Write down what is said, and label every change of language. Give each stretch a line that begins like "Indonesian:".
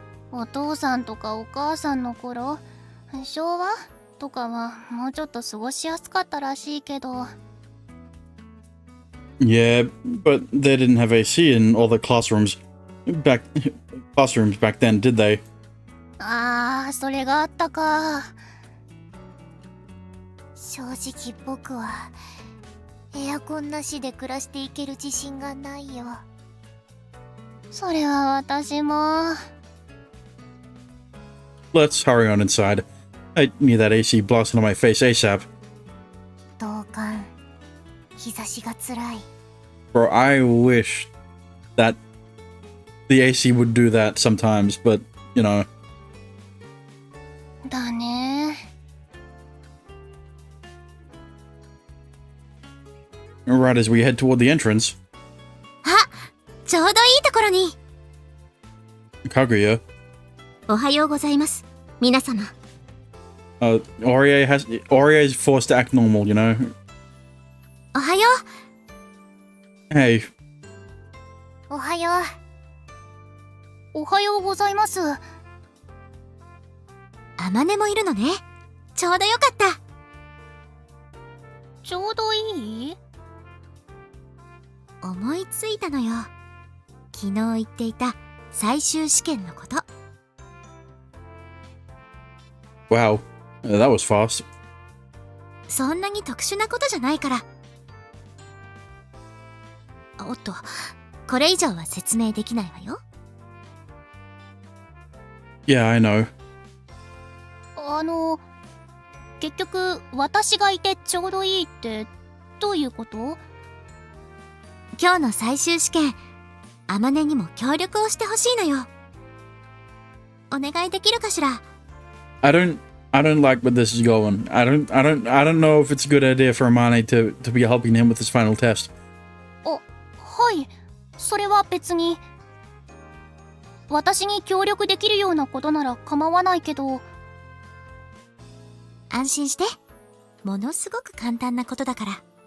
Japanese: お父さんとかお母さんの頃、昭和とかはもうちょっと過ごしやすかったらしいけど。
English: Yeah, but they didn't have AC in all the classrooms back then, did they?
Japanese: ああ、それがあったか。正直僕はエアコンなしで暮らしていける自信がないよ。それは私も。
English: Let's hurry on inside. I need that AC blasting on my face ASAP.
Japanese: 同感。日差しが辛い。
English: Bro, I wish that the AC would do that sometimes, but you know.
Japanese: だね。
English: Right as we head toward the entrance,
Japanese: あ、ちょうどいいところに。
English: Kaguya,
Japanese: おはようございます、皆様。
English: Orie is forced to act normal, you know.
Japanese: おはよう。
English: Hey,
Japanese: おはよう。おはようございます。あまねもいるのね。ちょうどよかった。ちょうどいい？思いついたのよ。昨日言っていた最終試験のこと。
English: wow, that was fast.
Japanese: そんなに特殊なことじゃないから。おっと、これ以上は説明できないわよ。
English: Yeah, I know.
Japanese: 結局私がいてちょうどいいってどういうこと？今日の最終試験、あまねにも協力をしてほしいのよ。お願いできるかしら？
English: I don't like where this is going. I don't know if it's a good idea for Amane to be helping him with his final test.
Japanese: はい、それは別に。私に協力できるようなことなら構わないけど。安心して。ものすごく簡単なことだから。